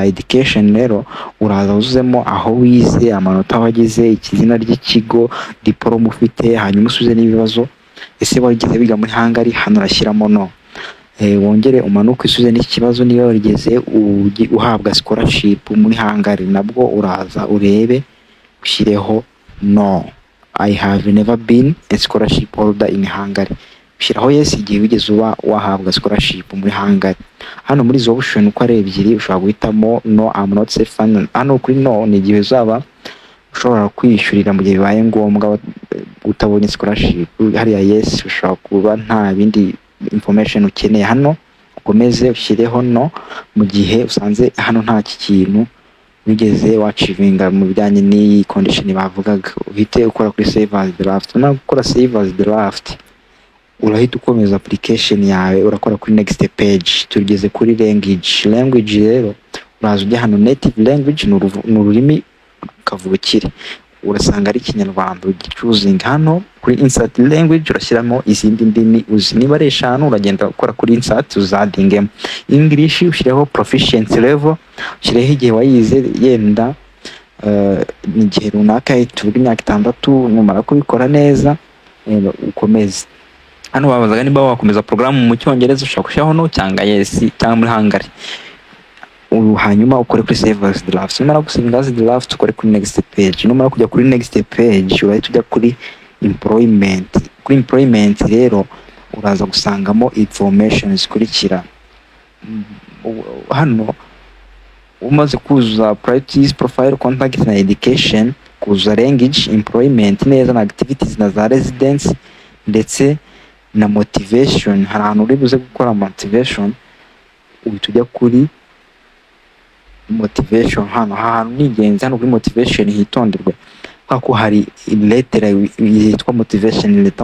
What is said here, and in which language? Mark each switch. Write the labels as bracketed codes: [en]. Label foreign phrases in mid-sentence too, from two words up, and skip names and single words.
[rw] Education rero uraza uzuzemo aho wize, amanota wagize, ikizina ry'ikigo, diploma ufite, hanyuma usubize n'ibibazo. Ese wigeze biga muri Hungary? Hano urashyiramo no. Wongere umanuke usubize n'ikibazo niba warigeze uhabwa scholarship muri Hungary, nabwo uraza urebe ushyireho no, [en] I have never been a scholarship holder in Hungary. [rw] Ushyiraho yes igihe wigeze wahabwa scholarship muri Hungary. Hano muri izo option uko ari ebyiri ushobora guhitamo no, [en] I'm not safe. [rw] Hano kuri no ni igihe uzaba ushobora kwishyurira mu gihe bibaye ngombwa utabonye scholarship. Hariya yes ushobora kuba nta bindi information ukeneye. Hano ukomeze ushyireho no mu gihe usanze hano nta kintu wigeze wachivinga mu bijyanye n'iyi condition bavugaga. Uhite ukora kuri [en] save as draft. [rw] Una gukora [en] save as draft [rw] urahita ukomeza application yawe urakora kuri [en] next page. [rw] Tugeze kuri language rero uraza ujya hano [en] native language [rw] ni ururimi kavukire, urasanga ari Ikinyarwanda ugicuzinga hano kuri [en] insert language [rw] urashyiramo izindi ndimi uzi, niba ari 5 uragenda ukora kuri insert uzadingemo. English ushireho [en] proficiency level, [rw] ushireho igihe wayize yenda ni igihe runaka tuvuga imyaka 6, numara kubikora neza ukomeze. Hano babazaga niba wakomeza programu mu Cyongereza, ushaka gushyiraho no cyangwa yes cyangwa muri Hungary. Hanyuma ukore kuri save as draft. Numara gusinga [en] as draft [rw] ukore kuri [en] next page. [rw] Numara kujya kuri [en] next page [rw] urahita ujya kuri employment. Kuri employment rero uraza gusangamo information zikurikira. Hano umaze kuzuza [en] priorities, profile, contact [rw] na education, kuzuza [en] language, employment [rw] neza na activities na za residence ndetse na motivation. Hari ahantu uri buze gukora motivation, uhita ujya kuri motivation. Hano ahantu ni ingenzi, hano kuri motivation hitonderwe kuko hari letter yitwa [en] motivation letter.